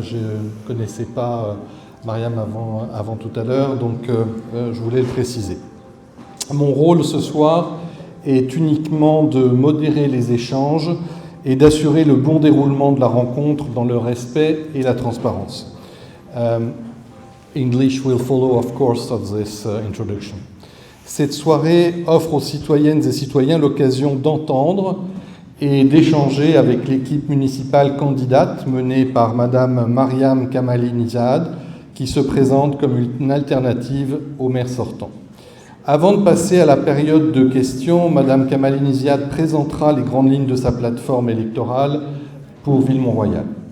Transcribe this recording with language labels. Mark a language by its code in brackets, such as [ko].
[fr] Je ne connaissais pas Mariam avant tout à l'heure, donc je voulais le préciser. Mon rôle ce soir est uniquement de modérer les échanges et d'assurer le bon déroulement de la rencontre dans le respect et la transparence. [en] English will follow, of course, of this introduction. [fr] Cette soirée offre aux citoyennes et citoyens l'occasion d'entendre et d'échanger avec l'équipe municipale candidate menée par Madame Mariam Kamali-Nizad, qui se présente comme une alternative au maire sortant. Avant de passer à la période de questions, Madame Kamali-Nizad présentera les grandes lignes de sa plateforme électorale pour Ville-Mont-Royal.